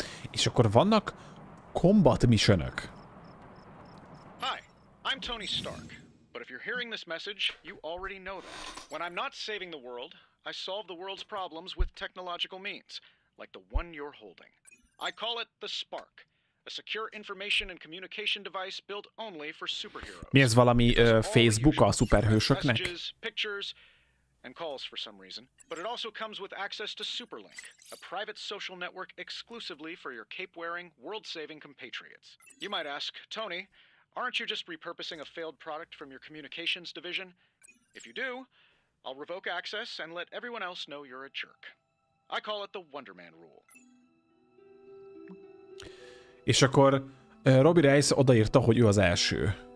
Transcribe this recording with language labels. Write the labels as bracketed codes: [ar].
[hu] És akkor vannak combat missionök. [en] Hi, I'm Tony Stark. But if you're hearing this message, you already know that. When I'm not saving the world, I solve the world's problems with technological means, like the one you're holding. I call it the Spark, a secure information and communication device built only for superheroes. [hu] Mi ez, valami Facebook a szuperhősöknek? [en] Messages, pictures, and calls for some reason. But it also comes with access to Superlink, a private social network exclusively for your cape-wearing, world-saving compatriots. You might ask, Tony, aren't you just repurposing a failed product from your communications division? If you do, I'll revoke access and let everyone else know you're a jerk. I call it the Wonder Man rule. [hu] És akkor Robbie Rice odaírta, hogy ő az első.